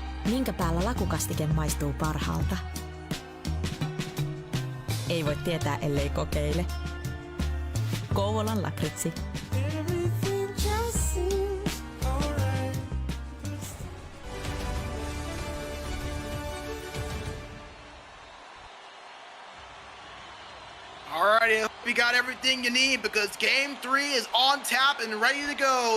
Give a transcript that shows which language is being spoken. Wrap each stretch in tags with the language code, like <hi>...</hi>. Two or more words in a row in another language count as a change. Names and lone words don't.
<fi>Minkä päällä lakukastike maistuu parhaalta? Ei voi tietää, ellei kokeile. Kouvolan lakritsi.</fi> <en>Alright, I hope you got everything you need because Game 3 is on tap and ready to go.</en>